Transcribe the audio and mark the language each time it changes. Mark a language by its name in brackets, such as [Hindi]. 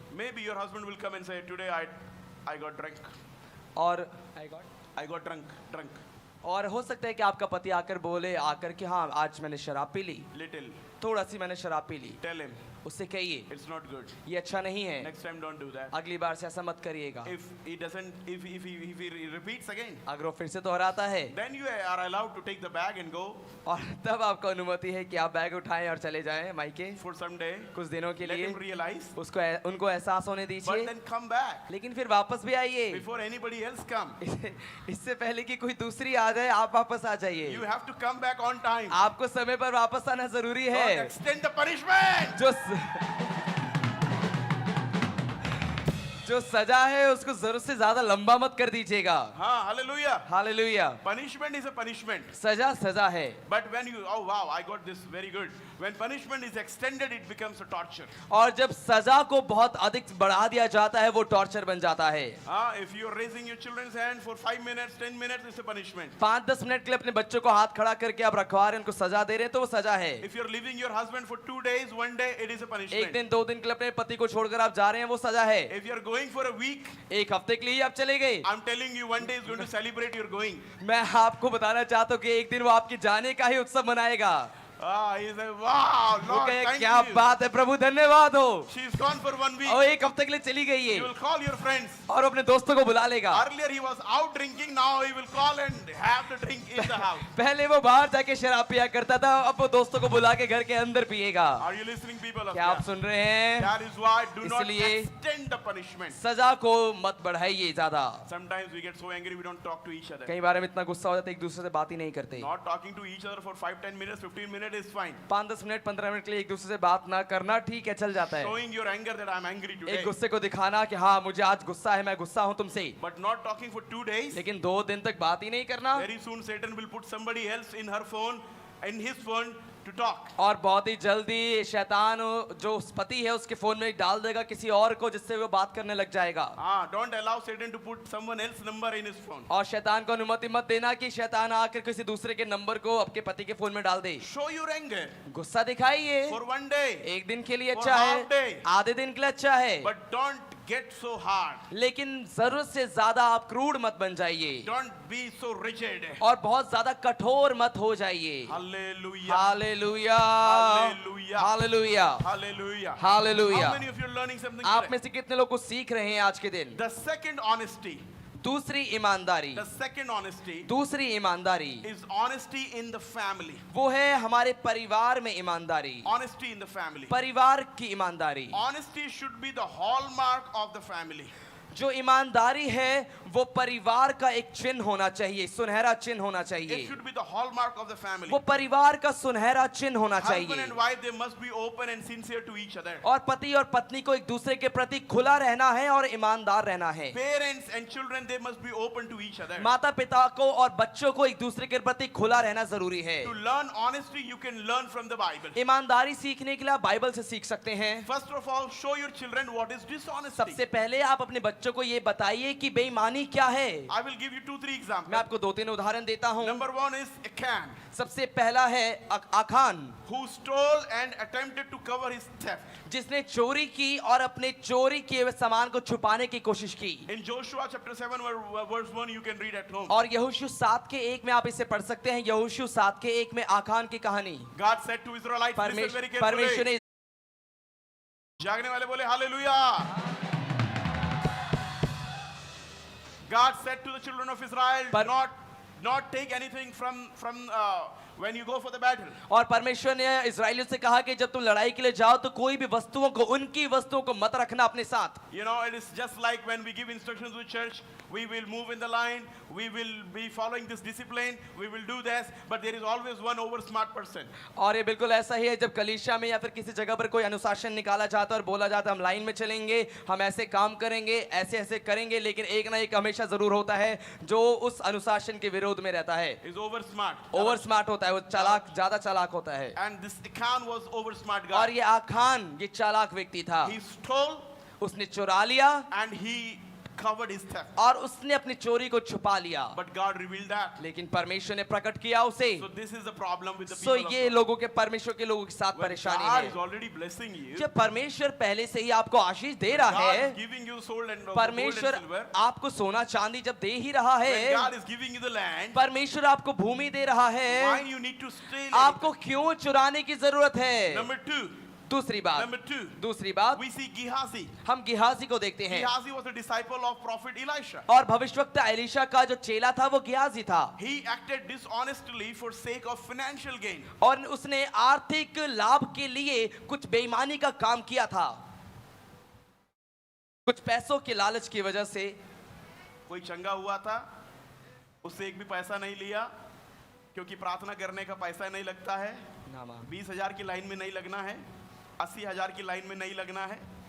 [English] Maybe your husband will come and say, today I got drunk. [Hindi] और [English] I got drunk. [Hindi] और हो सकता है कि आपका पति आकर बोले आकर कि हाँ आज मैंने शराब पी ली, [English] Little. [Hindi] थोड़ा सी मैंने शराब पी ली। [English] Tell him, [Hindi] उससे कहिए [English] it's not good. [Hindi] ये अच्छा नहीं है, [English] Next time don't do that. [Hindi] अगली बार से ऐसा मत करिएगा। [English] If he doesn't, if he repeats again, [Hindi] अगर वो फिर से दोहराता है, [English] then you are allowed to take the bag and go [Hindi] और तब आपको अनुमति है कि आप बैग उठाएं और चले जाएं मायके [English] for some day. [Hindi] कुछ दिनों के [English] Let [Hindi] लिए। [English] him realize. [Hindi] उनको एहसास होने [English] But [Hindi] दीजिए, [English] then come back [Hindi] लेकिन फिर वापस भी आइए। [English] before anybody else come. [Hindi] इससे पहले कि कोई दूसरी आ जाए आप वापस आ जाइए। [English] You have to come back on time. [Hindi] आपको समय पर वापस आना जरूरी [English] Don't [Hindi] है। [English] extend the punishment. [Hindi] जो जो सजा है उसको जरूरत से ज्यादा लंबा मत कर दीजिएगा। हाँ, hallelujah. Hallelujah. [English] Punishment is a punishment. [Hindi] सजा सजा है, [English] But when you, oh wow, I got this very good. When punishment is extended, it becomes a torture. [Hindi] और जब सजा को बहुत अधिक बढ़ा दिया जाता है वो टॉर्चर बन जाता है। [English] If you are raising your children's hand for 5 minutes, 10 minutes, it's a punishment. [Hindi] 5-10 minute के लिए अपने बच्चों को हाथ खड़ा करके आप रखवा रहे हैं, उनको सजा दे रहे हैं तो वो सजा है। [English] If you're leaving your husband for 2 days, 1 day, it is a [Hindi] एक [English] punishment. [Hindi] दिन 2 दिन के लिए अपने पति को छोड़कर आप जा रहे हैं वो सजा है। [English] If you're going for a week, [Hindi] एक हफ्ते के लिए आप चले गए, [English] I'm telling you, 1 day is going to celebrate your going. [Hindi] मैं आपको बताना चाहता हूँ कि एक दिन वो आपके जाने का ही उत्सव मनाएगा। [English] He said, wow, [Hindi] वो [English] Lord, [Hindi] कहे [English] thank [Hindi] क्या [English] you. [Hindi] बात है प्रभु, धन्यवाद हो। [English] She's gone for 1 week. [Hindi] और एक हफ्ते के लिए चली गई है [English] You will call your friends. [Hindi] और अपने दोस्तों को बुला लेगा। [English] Earlier he was out drinking, now he will call and have the drink in the house. [Hindi] पहले वो बाहर जाके शराब पिया करता था, अब वो दोस्तों को बुला के घर के अंदर पिएगा। [English] Are you listening, people of [Hindi] क्या आप [English] God? [Hindi] सुन रहे हैं? [English] That is why do not [Hindi] इसलिए [English] extend the punishment. [Hindi] सजा को मत बढ़ाइए ज्यादा। [English] Sometimes we get so angry we don't talk to each other. [Hindi] कई बार हम इतना गुस्सा हो जाते एक दूसरे से बात ही नहीं करते। [English] Not talking to each other for 5-10 minutes, 15 minutes is fine. [Hindi] 5-10 minute 15 minute के लिए एक दूसरे से बात ना करना ठीक है, चल जाता है। [English] Showing your anger that I'm angry today. [Hindi] एक गुस्से को दिखाना कि हाँ मुझे आज गुस्सा है, मैं गुस्सा हूँ तुमसे, [English] But not talking for 2 days. [Hindi] लेकिन 2 दिन तक बात ही नहीं करना। [English] Very soon Satan will put somebody else in her phone, in his phone to talk. [Hindi] और बहुत ही जल्दी शैतान जो पति है उसके फोन में डाल देगा किसी और को, जिससे वो बात करने लग जाएगा। [English] Don't allow Satan to put someone else's number in his phone. [Hindi] और शैतान को अनुमति मत देना कि शैतान आकर किसी दूसरे के नंबर को आपके पति के फोन में डाल दे। [English] Show your anger [Hindi] गुस्सा दिखाइए, [English] for 1 day, [Hindi] एक दिन के लिए [English] For [Hindi] अच्छा है, [English] half day. [Hindi] आधे दिन के लिए अच्छा है, [English] but don't get so hard. [Hindi] लेकिन जरूरत से ज्यादा आप क्रूड मत बन जाइए [English] Don't be so rigid. [Hindi] और बहुत ज्यादा कठोर मत हो जाइए। [English] Hallelujah. [Hindi] Hallelujah, [English] Hallelujah. [Hindi] Hallelujah, [English] Hallelujah. [Hindi] Hallelujah. [English] How many of you are learning something [Hindi] आप [English] today? [Hindi] में से कितने लोग कुछ सीख रहे हैं आज के दिन? [English] The second honesty, [Hindi] दूसरी ईमानदारी, [English] the second honesty [Hindi] दूसरी ईमानदारी [English] is honesty in the family. [Hindi] वो है हमारे परिवार में ईमानदारी, [English] Honesty in the family. [Hindi] परिवार की ईमानदारी। [English] Honesty should be the hallmark of the family. [Hindi] जो ईमानदारी है वो परिवार का एक चिन्ह होना चाहिए, सुनहरा चिन्ह होना [English] It [Hindi] चाहिए। [English] should be the hallmark of the family. [Hindi] वो परिवार का सुनहरा चिन्ह होना [English] Husband [Hindi] चाहिए। [English] and wife, they must be open and sincere to each other. [Hindi] और पति और पत्नी को एक दूसरे के प्रति खुला रहना है और ईमानदार रहना है। [English] Parents and children, they must be open to each other. [Hindi] माता पिता को और बच्चों को एक दूसरे के प्रति खुला रहना जरूरी है। [English] To learn honesty, you can learn from the Bible. [Hindi] ईमानदारी सीखने के लिए आप बाइबल से सीख सकते हैं। [English] First of all, show your children what is dishonesty. [Hindi] सबसे पहले आप अपने बच्चों को ये बताइए कि बेईमानी क्या है। [English] I will give you 2-3 [Hindi] मैं [English] examples. [Hindi] आपको 2-3 उदाहरण देता हूँ। [English] Number 1 is Achan, [Hindi] सबसे पहला है आखान, [English] who stole and attempted to cover his theft. [Hindi] जिसने चोरी की और अपने चोरी किए हुए सामान को छुपाने की कोशिश की। [English] In Joshua chapter 7 verse 1, you can read at home. [Hindi] और यहोशू 7 के 1 में आप इसे पढ़ सकते हैं। यहोशू 7 के 1 में आखान की कहानी। [English] God said to Israelites, listen very [Hindi] परमेश्वर ने जागने वाले बोले hallelujah. [English] God said to the children of Israel, [Hindi] पर- [English] not take anything from when you go for the battle. [Hindi] और परमेश्वर ने इजराइलियों से कहा कि जब तुम लड़ाई के लिए जाओ तो कोई भी वस्तुओं को, उनकी वस्तुओं को मत रखना अपने साथ। [English] You know, it is just like when we give instructions to the church, we will move in the line, we will be following this discipline, we will do this, but there is always one over smart person. [Hindi] और ये बिल्कुल ऐसा ही है जब कलीसिया में या फिर किसी जगह पर कोई अनुशासन निकाला जाता है और बोला जाता है हम लाइन में चलेंगे, हम ऐसे काम करेंगे, ऐसे ऐसे करेंगे, लेकिन एक ना एक हमेशा जरूर होता है जो उस अनुशासन के विरोध में रहता है। [English] Is over smart. [Hindi] Over smart होता है, वो चालाक, ज्यादा चालाक होता है। [English] And this Achan was over smart [Hindi] और [English] guy. [Hindi] ये आखान ये चालाक व्यक्ति था। [English] He stole [Hindi] उसने चुरा लिया [English] and he covered his theft. [Hindi] और उसने अपनी चोरी को छुपा लिया, [English] But God revealed that. [Hindi] लेकिन परमेश्वर ने प्रकट किया उसे। [English] So this is the problem with the [Hindi] so [English] people of [Hindi] ये [English] God. [Hindi] लोगों के, परमेश्वर के लोगों के साथ [English] When [Hindi] परेशानी [English] God [Hindi] है। [English] is already blessing you, [Hindi] जब परमेश्वर पहले से ही आपको आशीष दे रहा [English] God [Hindi] है, [English] is giving you soul and gold and [Hindi] परमेश्वर [English] silver. [Hindi] आपको सोना चांदी जब दे ही रहा [English] When [Hindi] है, [English] God is giving you the land, [Hindi] परमेश्वर आपको भूमि दे रहा [English] why [Hindi] है, [English] you need to steal it? [Hindi] आपको क्यों चुराने की जरूरत है? [English] Number 2. [Hindi] दूसरी बात, [English] Number 2. [Hindi] दूसरी बात, [English] We see Gehazi. [Hindi] हम गिहाजी को देखते हैं। [English] Gehazi was a disciple of prophet Elisha. [Hindi] और भविष्यवक्ता एलीशा का जो चेला था वो गिहाजी था। [English] He acted dishonestly for sake of financial gain. [Hindi] और उसने आर्थिक लाभ के लिए कुछ बेईमानी का काम किया था, कुछ पैसों के लालच की वजह से। कोई चंगा हुआ था, उससे एक भी पैसा नहीं लिया, क्योंकि प्रार्थना करने का पैसा नहीं लगता है। 20,000 की लाइन में नहीं लगना है, 80,000 की लाइन में नहीं लगना है।